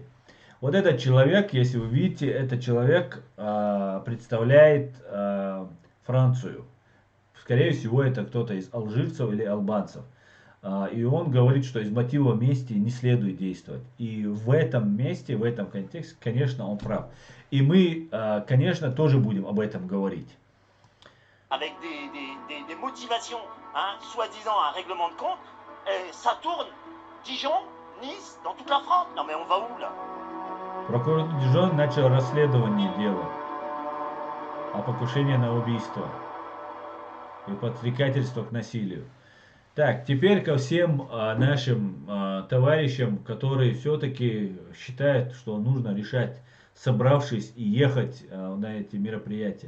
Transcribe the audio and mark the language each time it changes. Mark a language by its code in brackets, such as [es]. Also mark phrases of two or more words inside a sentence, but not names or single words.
[ru] Вот этот человек, если вы видите, этот человек представляет Францию. Скорее всего, это кто-то из алжирцев или албанцев. И он говорит, что из мотива мести не следует действовать. И в этом месте, в этом контексте, конечно, он прав. И мы, конечно, тоже будем об этом говорить. [fr] Avec des motivations, soi-disant un règlement de compte, ça tourne. Dijon, Nice, dans toute la France. Non mais on va où là? [ru] Прокурор Дижон начал расследование дела о покушении на убийство и подстрекательство к насилию. Так, теперь ко всем нашим товарищам, которые все-таки считают, что нужно решать, собравшись и ехать на эти мероприятия.